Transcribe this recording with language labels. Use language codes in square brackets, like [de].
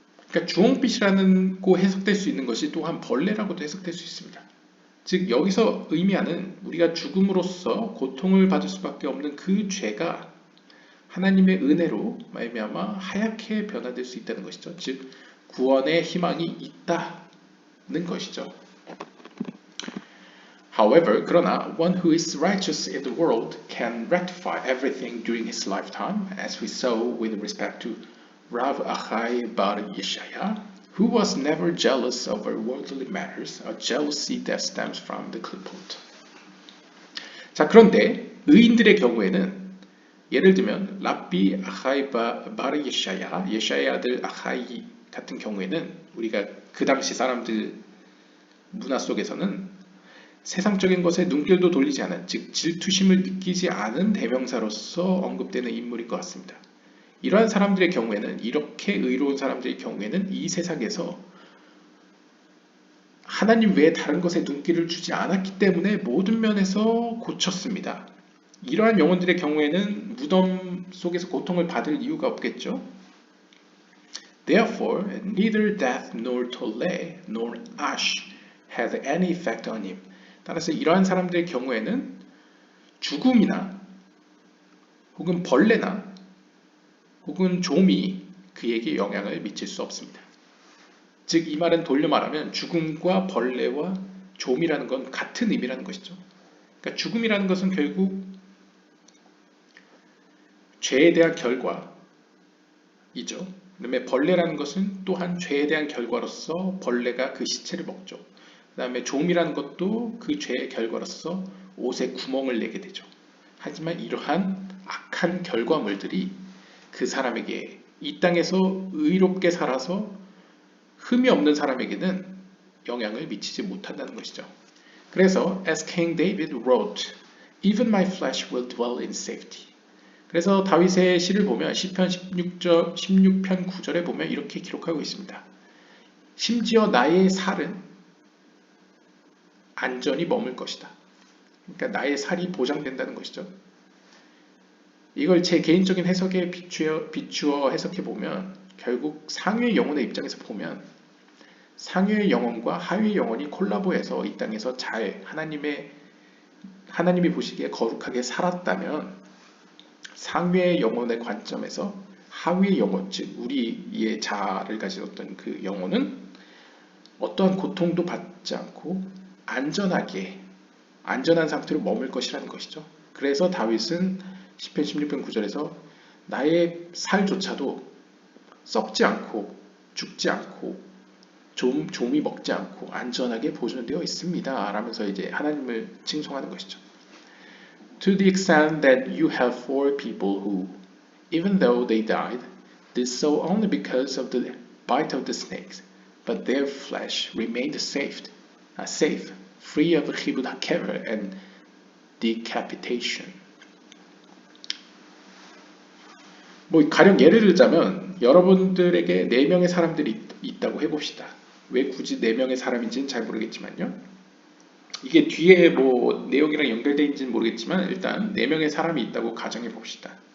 [ko] 그러니까 주홍빛이라는 고 해석될 수 있는 것이 또한 벌레라고도 해석될 수 있습니다. 즉 여기서 의미하는 우리가 죽음으로써 고통을 받을 수밖에 없는 그 죄가 하나님의 은혜로 말미암아 하얗게 변화될 수 있다는 것이죠. 즉 구원의 희망이 있다는 것이죠. [en] However, [ko] 그러나 [en] one who is righteous in the world can rectify everything during his lifetime, as we saw with respect to Rav Achai bar Yeshaya, who was never jealous over worldly matters, a jealousy that stems from the clipboard. [ko] 자, 그런데 의인들의 경우에는 예를 들면 랍비 아하이 bar 예샤야, 예샤의 아들 아하이 같은 경우에는 우리가 그 당시 사람들 문화 속에서는 세상적인 것에 눈길도 돌리지 않은, 즉 질투심을 느끼지 않은 대명사로서 언급되는 인물일 것 같습니다. 이러한 사람들의 경우에는, 이렇게 의로운 사람들의 경우에는 이 세상에서 하나님 외에 다른 것에 눈길을 주지 않았기 때문에 모든 면에서 고쳤습니다. 이러한 영혼들의 경우에는 무덤 속에서 고통을 받을 이유가 없겠죠. [en] Therefore, neither death nor tolle nor ash had any effect on him. [ko] 따라서 이러한 사람들의 경우에는 죽음이나 혹은 벌레나 혹은 좀이 그에게 영향을 미칠 수 없습니다. 즉 이 말은 돌려 말하면 죽음과 벌레와 좀이라는 건 같은 의미라는 것이죠. 그러니까 죽음이라는 것은 결국 죄에 대한 결과이죠. 그다음에 벌레라는 것은 또한 죄에 대한 결과로서 벌레가 그 시체를 먹죠. 그 다음에 좀이라는 것도 그 죄의 결과로서 옷에 구멍을 내게 되죠. 하지만 이러한 악한 결과물들이 그 사람에게 이 땅에서 의롭게 살아서 흠이 없는 사람에게는 영향을 미치지 못한다는 것이죠. 그래서 [en] as King David wrote, even my flesh will dwell in safety. [ko] 그래서 다윗의 시를 보면 시편 16편 9절에 보면 이렇게 기록하고 있습니다. 심지어 나의 살은 안전히 머물 것이다. 그러니까 나의 살이 보장된다는 것이죠. 이걸 제 개인적인 해석에 비추어 해석해 보면 결국 상위의 영혼의 입장에서 보면 상위의 영혼과 하위의 영혼이 콜라보해서 이 땅에서 잘 하나님이 보시기에 거룩하게 살았다면 상위의 영혼의 관점에서 하위의 영혼, 즉 우리의 자아를 가진 어떤 그 영혼은 어떠한 고통도 받지 않고 안전한 상태로 머물 것이라는 것이죠. 그래서 다윗은 시편 16편 9절에서 나의 살조차도 썩지 않고 죽지 않고 좀이 먹지 않고 안전하게 보존되어 있습니다. 라면서 이제 하나님을 칭송하는 것이죠. [en] To the extent that you have four people who, even though they died, did so only because of the bite of the snakes, but their flesh remained safe, free of chibud hakever and decapitation. [ko] 뭐 가령 예를 들자면 여러분들에게 4명의 사람들이 있다고 해봅시다. 왜 굳이 4명의 사람인지는 잘 모르겠지만요. 이게 뒤에 뭐 내용이랑 연결되어 있는지는 모르겠지만 일단 4명의 사람이 있다고 가정해 봅시다.